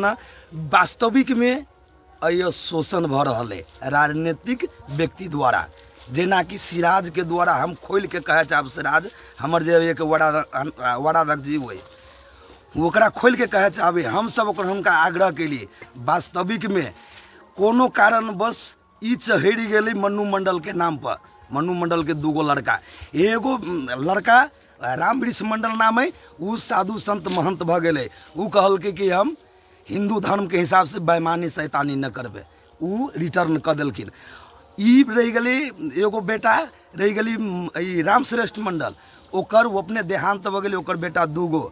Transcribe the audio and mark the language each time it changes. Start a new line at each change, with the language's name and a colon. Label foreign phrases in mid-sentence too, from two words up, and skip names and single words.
Maithili: वास्तविक में अय शोषण भ रहल है राजनीतिक व्यक्ति द्वारा, जेना कि सिराज के द्वारा। हम खोल के कहे चाहब, सिराज हमर जे एक वार्डाध्यक्ष जी हुए, ओकरा खोल के कहे चाहबे, हम सब ओकर हुनका आग्रह के लिए। वास्तविक में कोनो कारणवश ई चढ़ि गेलै मन्नू मंडल के नाम पर। मन्नू मंडल के 2 लड़का, एगो लड़का रामवृक्ष मंडल नाम है, उ साधु संत महंत भ गेलै। उ कहलकै कि हम हिंदू धर्म के हिसाब से बेईमानी शैतानी न करबे, उ रिटर्न क देलखिन। ई रह गेलै एगो बेटा, रह गेली रामश्रेष्ठ मंडल, ओकर वो अपने देहांत भ गेलै, ओकर बेटा 2 गो।